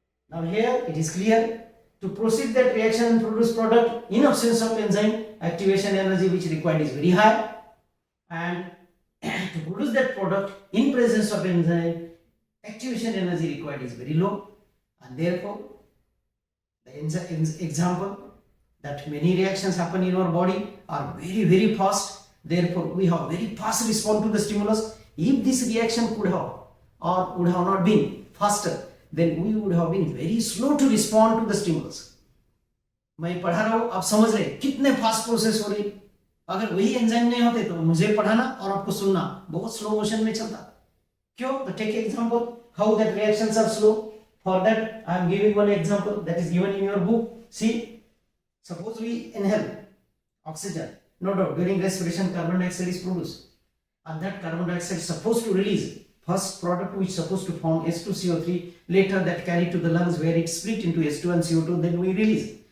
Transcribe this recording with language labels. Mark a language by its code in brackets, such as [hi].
[en] Now here it is clear, to proceed that reaction and produce product in absence of enzyme, activation energy which required is very high, and to produce that product in presence of enzyme, activation energy required is very low, and therefore the example that many reactions happen in our body are very fast. Therefore we have very fast response to the stimulus. If this reaction could have or would have not been faster, then we would have been very slow to respond to the stimulus. [hi] मैं पढ़ा रहा हूँ, आप समझ रहे कितने fast process हो रही. अगर वही एंजाइम नहीं होते तो मुझे पढ़ाना और आपको सुनना बहुत स्लो मोशन में चलता. क्यों? [en] तो take example how that reactions are slow. For that I am giving one example that is given in your book. See, suppose we inhale oxygen. No doubt during respiration carbon dioxide is produced, and that carbon dioxide is supposed to release first product which is supposed to form H2CO3, later that carried to the lungs where it split into H2 and CO2, then we release.